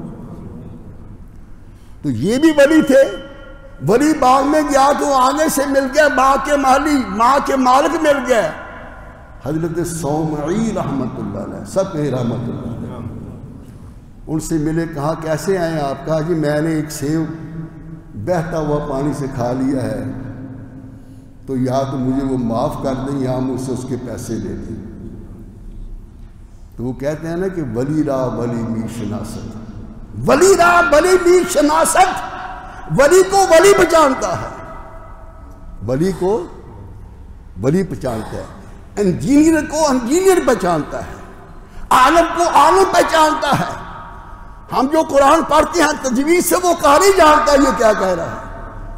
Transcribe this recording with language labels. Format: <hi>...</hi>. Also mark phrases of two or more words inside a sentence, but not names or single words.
<ur>تو یہ بھی ولی تھے، ولی باغ میں گیا تو آگے سے مل گیا باغ کے مالی، ماں کے مالک مل گئے، حضرت صومعی رحمت اللہ علیہ، سب کہیں رحمت اللہ علیہ۔ ان سے ملے، کہا کیسے آئے آپ؟ کہا جی میں نے ایک سیب بہتا ہوا پانی سے کھا لیا ہے، تو یا تو مجھے وہ معاف کر دیں یا مجھ سے اس کے پیسے لے لیں۔ تو وہ کہتے ہیں نا کہ</ur> <fa>ولی را ولی می شناست، ولی را ولی می شناست،</fa> <ur>ولی کو ولی پہچانتا ہے، ولی کو ولی پہچانتا ہے، انجینئر کو انجینئر پہچانتا ہے، عالم کو عالم پہچانتا ہے۔ ہم جو قرآن پڑھتے ہیں تجوید سے وہ قاری جانتا ہے یہ کیا کہہ رہا ہے۔</ur>